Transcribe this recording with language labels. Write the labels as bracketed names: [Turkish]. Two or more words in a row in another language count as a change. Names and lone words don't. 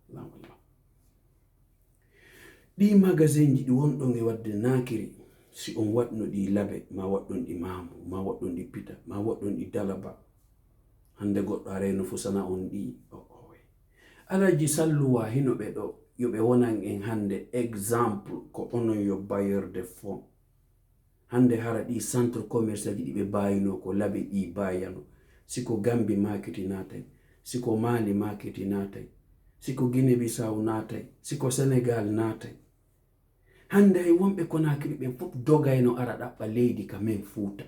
[Fula] Ɗi magasin ji ɗi wonɗon e wadde Nakiri, si on waɗno ɗi labe, ma waɗɗon ɗi Mamu, ma waɗɗon ɗi Pita, ma waɗɗon ɗi Dalaba. Hande goɗɗo areno fu sana on ɗi Alaji Salluwa hino ɓe ɗo yo ɓe wonan en hande exemple ko onon yo [French] bailleur de fonds. [Fula] Hande hara ɗi [French] centre commercial [Fula] ji ɗi ɓe bayino ko labe ɗi bayano, siko Gambie marketi natay, siko Mali marketi natay, siko Guinée Bissau natay, siko Sénégal natay. Hande hay wonɓe Conakry ɓen fof dogayno ara ɗaɓɓa leydi ka men Fuuta.